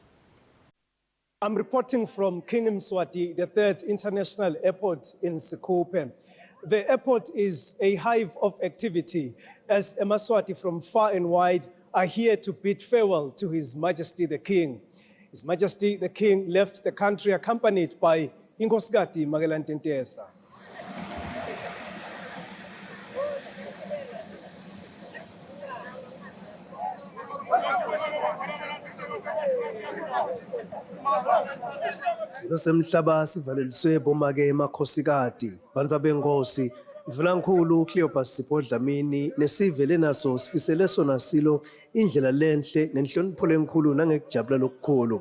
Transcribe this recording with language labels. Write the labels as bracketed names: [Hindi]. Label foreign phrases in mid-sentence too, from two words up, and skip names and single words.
[English] I'm reporting from King Eswatini III International Airport in Sekhukhune. The airport is a hive of activity as Emaswati from far and wide are here to bid farewell to His Majesty the King. His Majesty the King left the country accompanied by Inkosikazi Magalantentesa. [Swati] Silosemhlaba sivaleliswe bomake emakhosikazi bantu abenkosi mvulankhulu Cleopas Sipho-Dlamini nesivele naso sifisele sona silo indlela lenhle nenhlonipho lenkulu nangekujabula lokukhulu.